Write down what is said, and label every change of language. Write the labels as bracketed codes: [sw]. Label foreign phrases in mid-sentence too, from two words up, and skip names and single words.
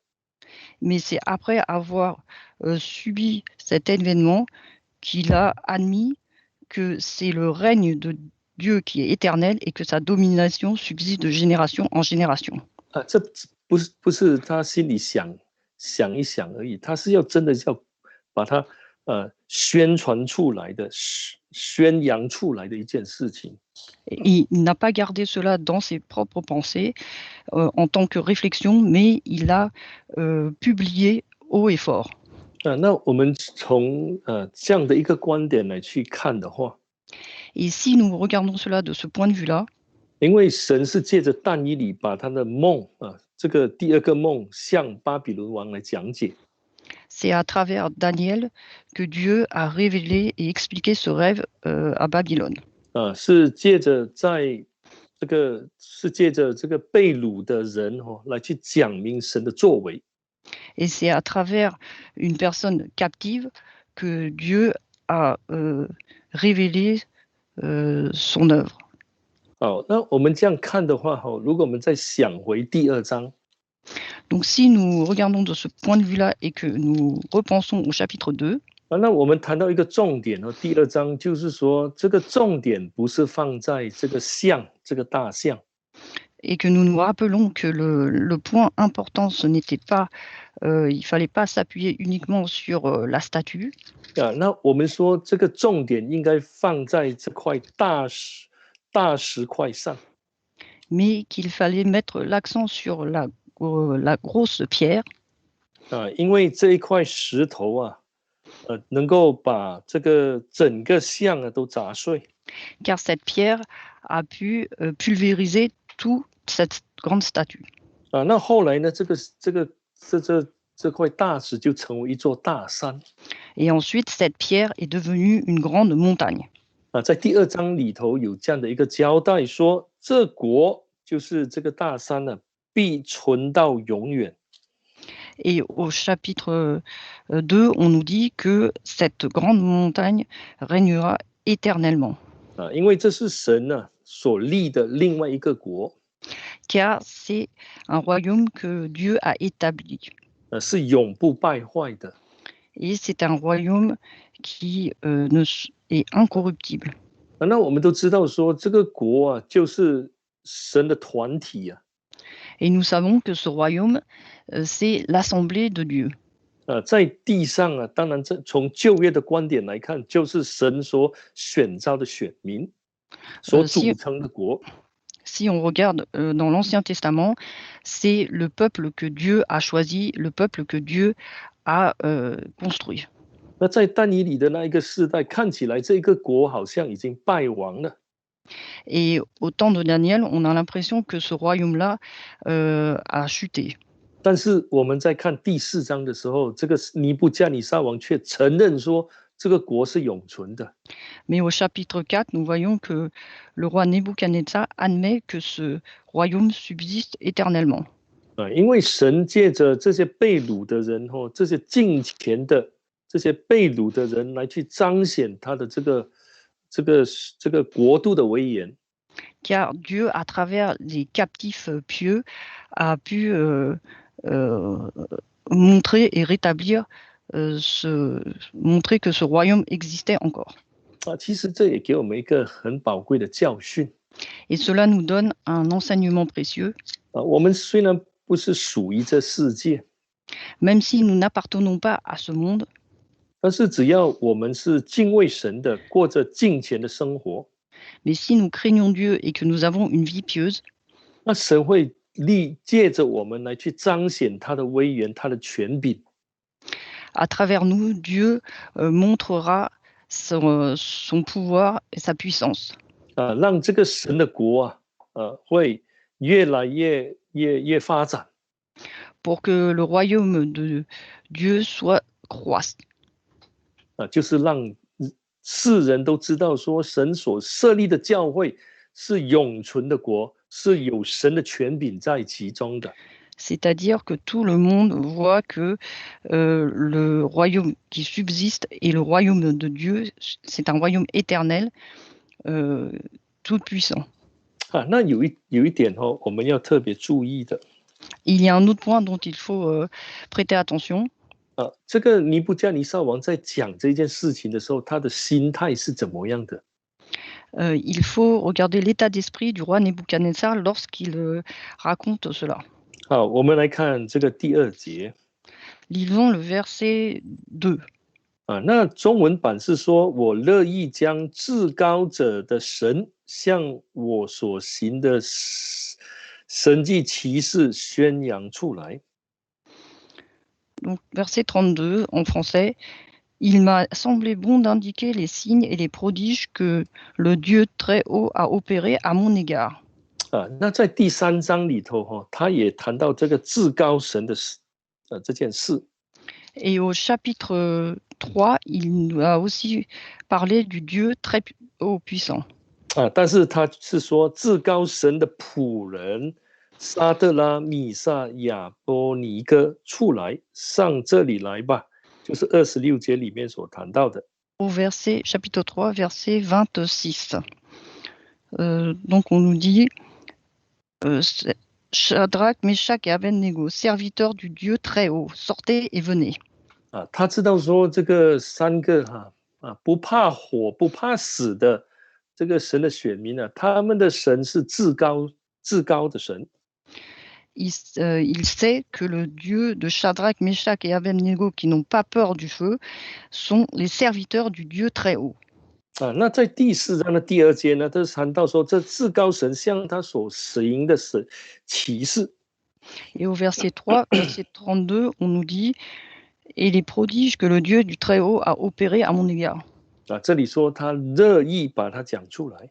[fr] Mais c'est après avoir subi cet événement qu'il a admis que c'est le règne de Dieu qui est éternel et que sa domination subsiste de génération en génération. [zh] 这不是他心里想一想而已，他是真的要把它宣传出来的、宣扬出来的一件事情。 [fr] Il n'a pas gardé cela dans ses propres pensées en tant que réflexion, mais il l'a publié haut et fort. [zh] 那我们从这样的一个观点来去看的话， [fr] Et si nous regardons cela de ce point de vue-là, [zh] 因为神是借着但以理把他的梦这个第2个梦向巴比伦王来讲解。 [fr] C'est à travers Daniel que Dieu a révélé et expliqué ce rêve à Babylone. [zh] 是借着这个被掳的人来去讲明神的作为。 [fr] Et c'est à travers une personne captive que Dieu a révélé son œuvre. [zh] 好，那我们这样看的话，如果我们再想回第2章， [fr] Donc si nous regardons de ce point de vue-là et que nous repensons au chapitre 2, [zh] 那我们谈到一个重点第2章就是说，这个重点不是放在这个像，这个大象， [fr] et que nous nous rappelons que le point important, ce n'était pas, il fallait pas s'appuyer uniquement sur la statue, [zh] 那我们说这个重点应该放在这块大石块上。 [fr] mais qu'il fallait mettre l'accent sur la grosse pierre, [zh] 因为这一块石头能够把这个整个像都砸碎。 [fr] car cette pierre a pu pulvériser toute cette grande statue. [zh] 那后来呢，这块大石就成为一座大山。 [fr] Et ensuite, cette pierre est devenue une grande montagne. [zh] 在第2章里头有这样的一个交代，说这国就是这个大山必存到永远。 [fr] Et au chapitre 2, on nous dit que cette grande montagne régnera éternellement. [zh] 因为这是神所立的另外一个国， [fr] car c'est un royaume que Dieu a établi. [zh] 是永不败坏的。 [fr] Et c'est un royaume qui est incorruptible. [zh] 那我们都知道说，这个国就是神的团体。 [fr] Et nous savons que ce royaume, c'est l'assemblée de Dieu. [zh] 在地上当然从旧约的观点来看，就是神所选召的选民，所组成的国。 [fr] Si on regarde dans l'Ancien Testament, c'est le peuple que Dieu a choisi, le peuple que Dieu a construit. [zh] 那在但以理的那一个世代，看起来这个国好像已经败亡了。 [fr] Et au temps de Daniel, on a l'impression que ce royaume-là a chuté. [zh] 但是我们在看第4章的时候，这个尼布加尼撒王却承认说，这个国是永存的。 [fr] Mais au chapitre 4, nous voyons que le roi Nebuchadnezzar admet que ce royaume subsiste éternellement. [zh] 因为神借着这些被掳的人这些敬虔的这些被掳的人来去彰显他的这个国度的威严。 [fr] Car Dieu, à travers les captifs pieux, a pu montrer et rétablir, montrer que ce royaume existait encore. [zh] 其实这也给我们一个很宝贵的教训。 [fr] Et cela nous donne un enseignement précieux. [zh] 我们虽然不是属于这世界， [fr] même si nous n'appartenons pas à ce monde, [zh] 但是只要我们是敬畏神的，过着敬虔的生活， [fr] mais si nous craignons Dieu et que nous avons une vie pieuse, [zh] 那神会借着我们来去彰显他的威严，他的权柄。 [fr] à travers nous, Dieu montrera son pouvoir et sa puissance. [zh] 让这个神的国会越来越发展。 [fr] pour que le royaume de Dieu soit croisse. [zh] 就是让世人都知道说，神所设立的教会是永存的国，是有神的权柄在其中的。 [fr] C'est-à-dire que tout le monde voit que le royaume qui subsiste est le royaume de Dieu, c'est un royaume éternel, tout puissant. [zh] 那有一点我们要特别注意的。 [fr] Il y a un autre point dont il faut prêter attention. [zh] 这个尼布加尼撒王在讲这件事情的时候，他的心态是怎么样的？ [fr] Il faut regarder l'état d'esprit du roi Nebuchadnezzar lorsqu'il raconte cela. [zh] 好，我们来看这个第2节。 [fr] Lisons le verset 2. [zh] 那中文版是说，我乐意将至高者的神向我所行的神迹奇事宣扬出来。 [fr] Donc, verset 32 en français. Il m'a semblé bon d'indiquer les signes et les prodiges que le Dieu très haut a opérés à mon égard. [zh] 那在第3章里头他也谈到这个至高神的这件事。 [fr] Et au chapitre 3, il nous a aussi parlé du Dieu très haut puissant. [zh] 但是他是说至高神的仆人沙特拉、米萨、亚波尼哥出来，上这里来吧，就是26节里面所谈到的。 [fr] Au chapitre 3, verset 26. Donc on nous dit Shadrach, Meshach et Abednego, serviteurs du Dieu très haut, sortez et venez. [zh] 他知道说这个三个不怕火不怕死的这个神的选民他们的神是至高的神。 [fr] Il sait que le Dieu de Shadrach, Meshach et Abednego, qui n'ont pas peur du feu, sont les serviteurs du Dieu très haut. [zh] 那在第4章的第2节呢，他谈到说这至高神向他所行的启示。 [fr] Et au verset 3, verset 32, on nous dit et les prodiges que le Dieu du Très-Haut a opérés à mon égard. [zh] 这里说他乐意把它讲出来。